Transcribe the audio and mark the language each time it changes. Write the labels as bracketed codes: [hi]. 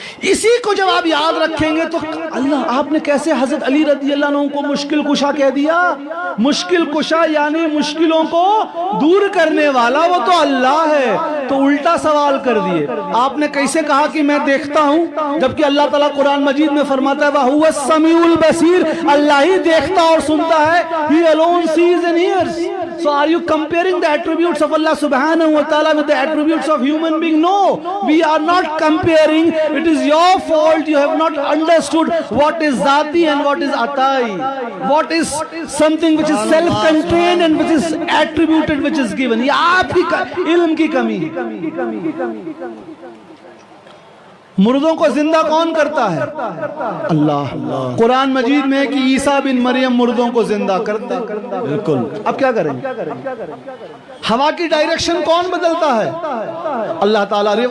[ur] اسی کو جب آپ یاد رکھیں گے تو اللہ آپ نے کیسے حضرت علی رضی اللہ عنہ کو مشکل کشا کہہ دیا؟ مشکل کشا یعنی مشکلوں کو دور کرنے والا وہ تو اللہ ہے. تو الٹا سوال کر دیے. آپ نے کیسے کہا کہ میں دیکھتا ہوں، جبکہ اللہ تعالیٰ قرآن مجید میں فرماتا ہے [ar] وَهُوَ السَّمِيعُ الْبَصِيرُ، [ur] اللہ ہی دیکھتا اور سنتا ہے. [en] He alone sees and hears. So are you comparing the attributes of Allah subhanahu wa ta'ala with the attributes of human being? No, we are not comparing. It is your fault. You have not understood what is Zati and what is Atai. What is something which is self-contained and which is attributed, which is given. [ur] یہ آپ کی علم کی کمی ہے. مردوں کو زندہ کون کرتا ہے؟ اللہ. قرآن مجید میں ہے کہ عیسیٰ بن مریم مردوں کو زندہ کرتا ہے. بالکل. اب کیا کریں؟ ہوا کی ڈائریکشن کون بدلتا ہے؟ اللہ تعالیٰ.